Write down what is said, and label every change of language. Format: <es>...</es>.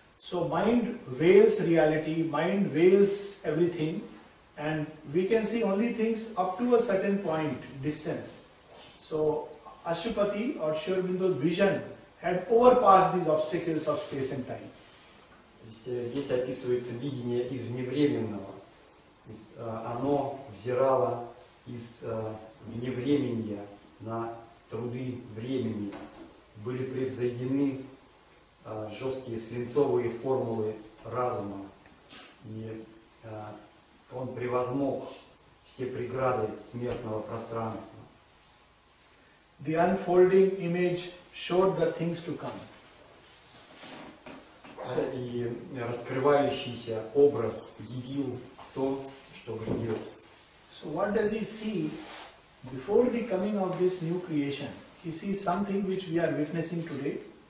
<en>So mind veils reality, mind veils everything, and we can see only things up to a certain point, distance. So Ashupati or Shri Aurobindo's vision had overpassed these obstacles of space and time.</en> <ru>Здесь описывается видение из вневременного. Оно взирало из вневременья на труды времени, были превзойдены жесткие свинцовые формулы разума, и он превозмог все преграды смертного пространства.</ru> <en>The unfolding image showed the things to come.</en> <ru>И раскрывающийся образ явил то, что грядет.</ru> <en>So what does he see before the coming of this new creation? He sees something which we are witnessing today.</en>